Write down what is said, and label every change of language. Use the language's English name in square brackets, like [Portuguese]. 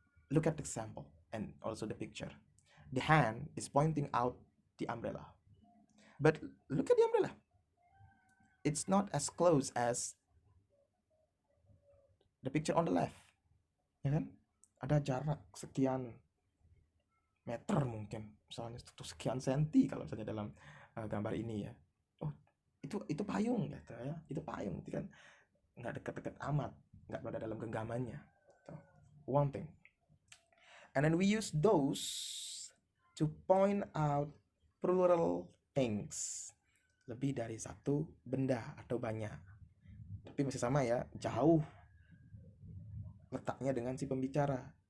[English] Look at the example and also the picture. The hand is pointing out the umbrella. But look at the umbrella. It's not as close as the picture on the left. [Indonesian] Ya kan? Ada jarak sekian meter mungkin, misalnya sekian senti kalau misalnya dalam gambar ini ya. Oh, itu payung gitu ya. Itu payung, itu kan nggak dekat-dekat amat, nggak berada dalam genggamannya. [English] So, one thing. And then we use those to point out plural things. [Indonesian] Lebih dari satu benda atau banyak. Tapi masih sama ya, jauh letaknya dengan si pembicara.